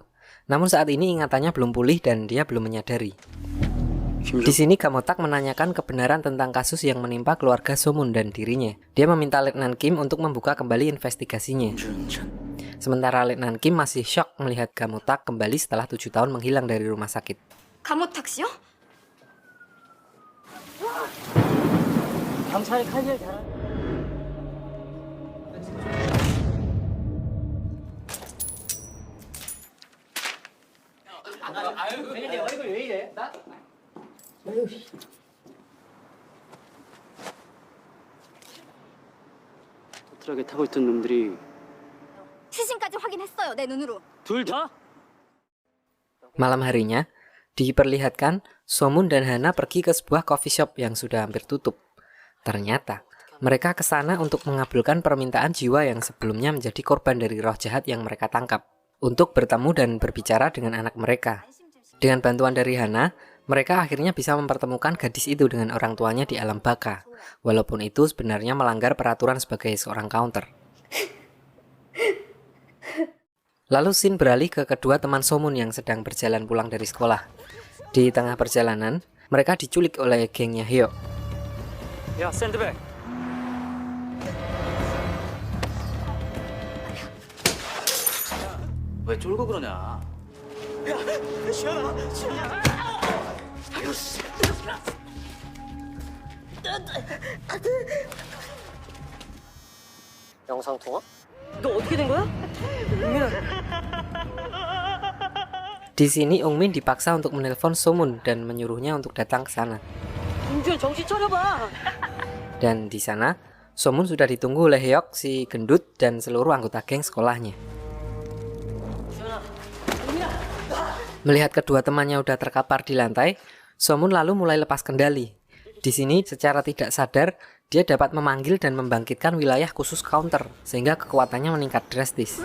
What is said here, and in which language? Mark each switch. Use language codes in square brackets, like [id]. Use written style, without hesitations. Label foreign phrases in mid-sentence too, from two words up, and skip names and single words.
[id] Namun saat ini ingatannya belum pulih dan dia belum menyadari. Di sini Gamotak menanyakan kebenaran tentang kasus yang menimpa keluarga Somun dan dirinya. Dia meminta Letnan Kim untuk membuka kembali investigasinya. Sementara Letnan Kim masih shock melihat Gamotak kembali setelah 7 tahun menghilang dari rumah sakit. [ko] 가모탁 씨요? 경찰이 칼질 잘하. 내 얼굴 왜 이래? 나? 트럭에 타고 있던 놈들이 시신까지 확인했어요, 내 눈으로. 둘 다? [id] Malam harinya, diperlihatkan Somun dan Hana pergi ke sebuah [en] coffee shop [id] yang sudah hampir tutup. Ternyata, mereka ke sana untuk mengabulkan permintaan jiwa yang sebelumnya menjadi korban dari roh jahat yang mereka tangkap, untuk bertemu dan berbicara dengan anak mereka. Dengan bantuan dari Hana, mereka akhirnya bisa mempertemukan gadis itu dengan orang tuanya di alam baka, walaupun itu sebenarnya melanggar peraturan sebagai seorang counter. Lalu scene beralih ke kedua teman Somun yang sedang berjalan pulang dari sekolah. Di tengah perjalanan, mereka diculik oleh gengnya Hyuk. [ko] 야, 샌드백. 왜 쫄고 그러냐? 영상 통화? 너 어떻게 된 거야? [id] Di sini Ungmin dipaksa untuk menelpon Somun dan menyuruhnya untuk datang ke sana. [ko] 은주야, 정신 차려봐. [id] Dan di sana, Somun sudah ditunggu oleh Hyuk, si gendut, dan seluruh anggota geng sekolahnya. Melihat kedua temannya udah terkapar di lantai, Somun lalu mulai lepas kendali. Di sini, secara tidak sadar, dia dapat memanggil dan membangkitkan wilayah khusus counter, sehingga kekuatannya meningkat drastis.